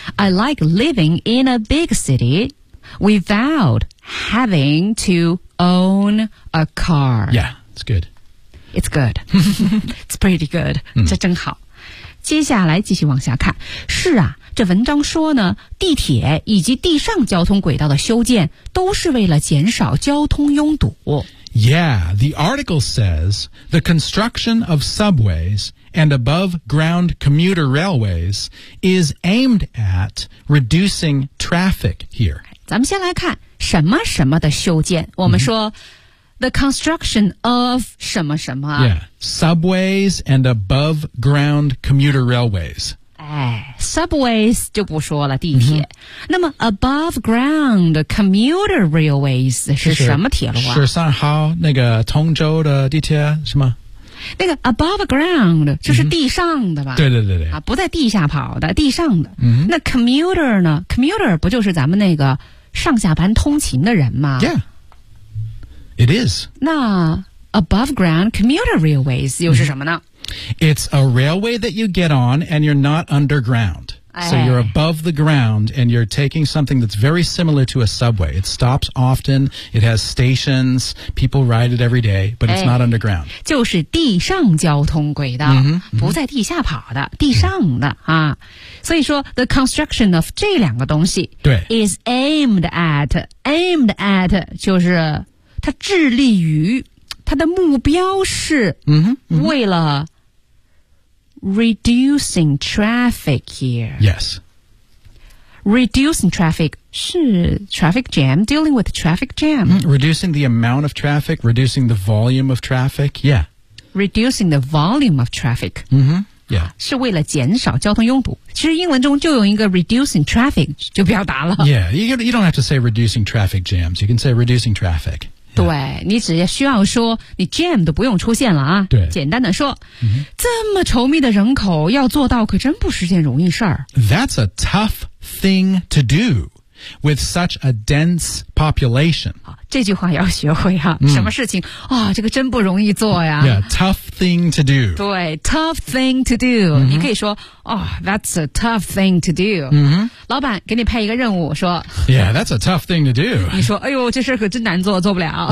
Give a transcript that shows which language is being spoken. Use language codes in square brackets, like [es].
[en] I like living in a big city without having to own a car yeah it's good It's good. It's pretty good. [zh] 这真好。接下来继续往下看。是啊，这文章说呢，地铁以及地上交通轨道的修建都是为了减少交通拥堵。 [en] Yeah, the article says the construction of subways and above-ground commuter railways is aimed at reducing traffic here. [zh] 咱们先来看什么什么的修建。我们说、 [en] the construction of [zh] 什么什么。 [en] Yeah, subways and above-ground commuter railways. [zh] Subways 就不说了，地铁。那么 [en] above ground commuter railways [zh] 是什么铁路啊？是三号那个通州的地铁是吗？那个 above ground 就是地上的吧？对对对对。啊，不在地下跑的，地上的。嗯、那 commuter 呢 ？commuter 不就是咱们那个上下班通勤的人吗 [en] ？Yeah, it is. [zh] 那 [en] above ground commuter railways [zh] 又是什么呢？ [en] It's a railway that you get on and you're not underground.、哎、 so you're above the ground and you're taking something that's very similar to a subway. It stops often, it has stations, people ride it every day, but it's、哎、 not underground. [zh] 就是地上交通轨道、不在地下跑的地上的、啊。所以说 [en] the construction of [zh] 这两个东西 [en] is aimed at [zh] 就是它致力于它的目标是为了 [en] Reducing traffic here. Yes. Reducing traffic 是 traffic jam, dealing with traffic jam.、 Reducing the amount of traffic, reducing the volume of traffic, yeah. Reducing the volume of traffic. Yeah. [zh] 是为了减少交通拥堵。其实英文中就有一个 [en] reducing traffic [zh] 就表达了。 [en] Yeah, you don't have to say reducing traffic jams. You can say reducing traffic. [zh] 对你只需要说你 jam 都不用出现了啊对简单的说、这么稠密的人口要做到可真不是件容易事儿。 [en] That's a tough thing to do with such a dense population. [zh] 这句话要学会啊、什么事情啊、这个真不容易做呀。 [en] Yeah, tough thing to do. 对 tough thing to do.、 [zh] 你可以说、 [en] that's a tough thing to do.、 [zh] 老板给你派一个任务说 [en] Yeah, that's a tough thing to do. [zh] 你说哎呦这事可真难做做不了。